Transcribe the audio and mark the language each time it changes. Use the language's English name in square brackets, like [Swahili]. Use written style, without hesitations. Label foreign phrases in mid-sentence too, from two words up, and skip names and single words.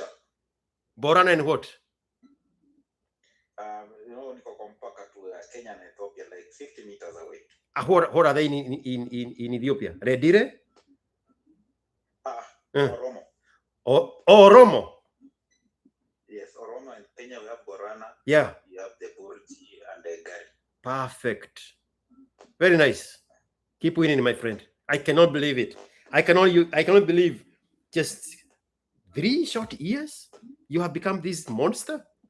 [English] Borana and what? [Swahili] Niko kwa mpaka [English] to Kenya and Ethiopia, like 50 meters away. What are they in Ethiopia? Redire? Oromo. Oromo. Yes, Oromo and Kenya we have Borana. Yeah. You have the Burji and the Gari. Perfect. Very nice. Keep winning, my friend. I cannot believe it. I cannot believe just 3 short years you have become this monster.